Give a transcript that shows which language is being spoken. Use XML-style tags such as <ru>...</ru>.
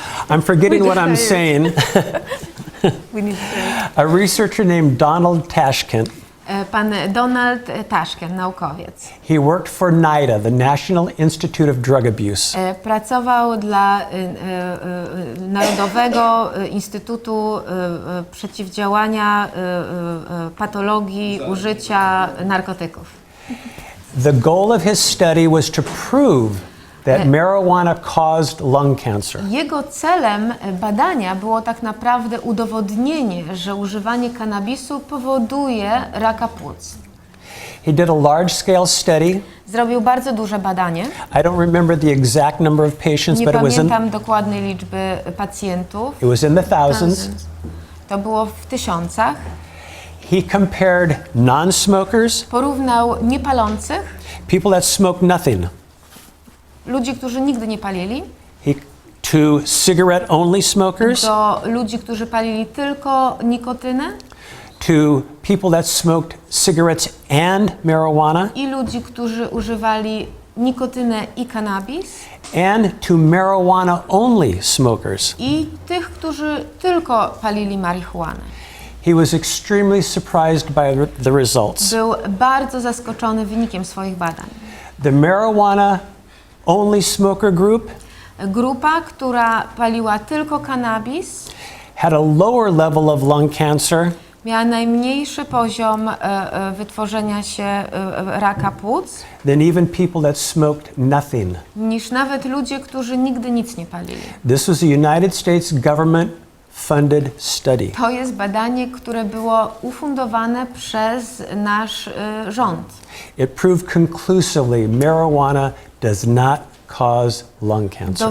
<en>I'm forgetting what I'm saying. We need A researcher named Donald Tashkent.</en> <pl>Pan Donald Tashkent, naukowiec.</pl> <en>He worked for NIDA, the National Institute of Drug Abuse.</en> <pl>Pracował dla Narodowego Instytutu Przeciwdziałania Patologii Użycia Narkotyków.</pl> <en>The goal of his study was to prove that marijuana caused lung cancer.</en> <pl>Jego celem badania było tak naprawdę udowodnienie, że używanie kannabisu powoduje raka płuc.</pl> <en>He did a large-scale study.</en> <pl>Zrobił bardzo duże badanie.</pl> <en>I don't remember the exact number of patients,</en> <pl>Nie</pl> <en>but</en> <pl>pamiętam dokładnej liczby pacjentów.</pl> <en>it was in the thousands.</en> <pl>To było w tysiącach.</pl> <en>He compared non-smokers,</en> <pl>Porównał niepalących,</pl> <en>people that smoked nothing,</en> <pl>ludzi, którzy nigdy nie palili,</pl> <en>to cigarette-only smokers,</en> <pl>do ludzi, którzy palili tylko nikotynę</pl> <en>to people that smoked cigarettes and marijuana,</en> <pl>i ludzi, którzy używali nikotynę i cannabis</pl> <en>and to marijuana-only smokers.</en> <pl>i tych, którzy tylko palili marihuanę.</pl> <en>He was extremely surprised by the results.</en> <pl>Był bardzo zaskoczony wynikiem swoich badań.</pl> <en>The marijuana-only smoker group</en> <pl>Grupa, która paliła tylko cannabis,</pl> <en>had a lower level of lung cancer</en> <pl>miała najmniejszy poziom wytworzenia się raka płuc</pl> <en>than even people that smoked nothing.</en> <pl>niż nawet ludzie, którzy nigdy nic nie palili.</pl> <en>This was a United States government funded study.</en> <pl>To jest badanie, które było ufundowane przez nasz rząd.</pl> <en>It proved conclusively marijuana does not cause lung cancer.</en>